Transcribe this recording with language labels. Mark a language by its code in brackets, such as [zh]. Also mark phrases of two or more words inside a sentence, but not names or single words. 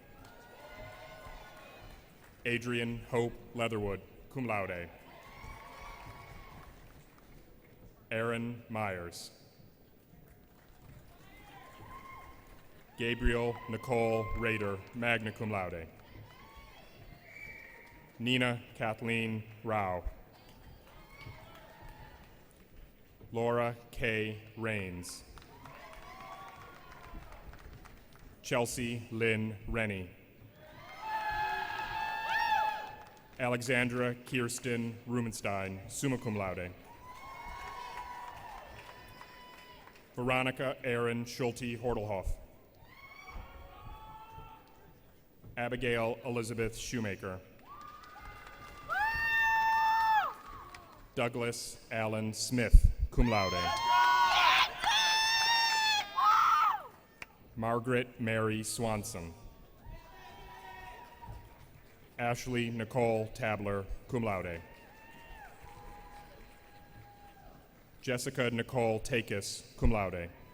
[en] Adrian Hope Leatherwood, [la] cum laude. [en] Aaron Myers. Gabriel Nicole Rader, [la] magna cum laude. [en] Nina Kathleen Rao. Laura K. Rains. Chelsea Lynn Rennie. Alexandra Kirsten Rumenstein, [la] summa cum laude. [en] Veronica Erin Schulte Hortelhoff. Abigail Elizabeth Shoemaker. Douglas Allen Smith, [la] cum laude. [en] Margaret Mary Swanson. Ashley Nicole Tabler, [la] cum laude. [en] Jessica Nicole Takis, [la] cum laude.